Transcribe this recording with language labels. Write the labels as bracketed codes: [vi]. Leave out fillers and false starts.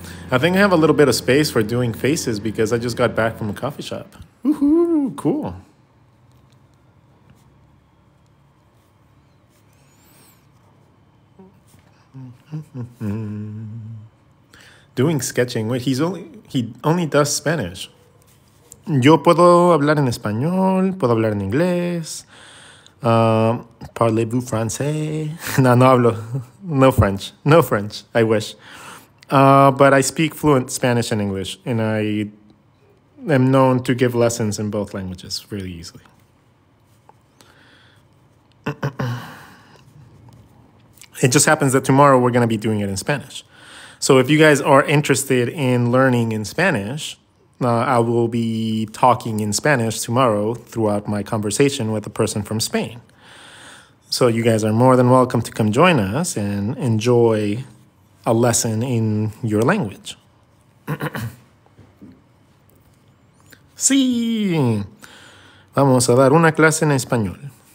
[en] I think I have a little bit of space for doing faces because I just got back from a coffee shop. Woohoo, cool. Doing sketching. Wait, he only does Spanish. [es] Yo puedo hablar en español, puedo hablar en inglés. [fr] Parlez-vous français? [es] No hablo. [en] No French. No French. I wish. But I speak fluent Spanish and English, and I am known to give lessons in both languages really easily. It just happens that tomorrow we're going to be doing it in Spanish. So if you guys are interested in learning in Spanish, I will be talking in Spanish tomorrow throughout my conversation with a person from Spain. So you guys are more than welcome to come join us and enjoy a lesson in your language. [es] Sí, vamos a dar una clase en español.